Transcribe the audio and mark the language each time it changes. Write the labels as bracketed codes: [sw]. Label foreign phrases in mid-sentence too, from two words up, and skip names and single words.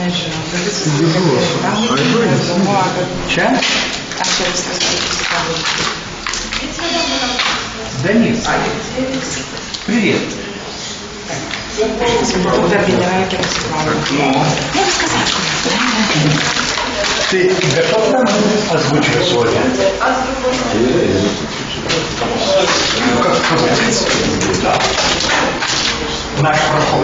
[lt] Čia? Aš čia viskas pasipavyzdžiu. [ru] Данил, привет. [lt] Dar nėra jokia pasiklausimų. Ne, viskas aišku. [ru] Tai готов озвучивать сегодня? Наш проход.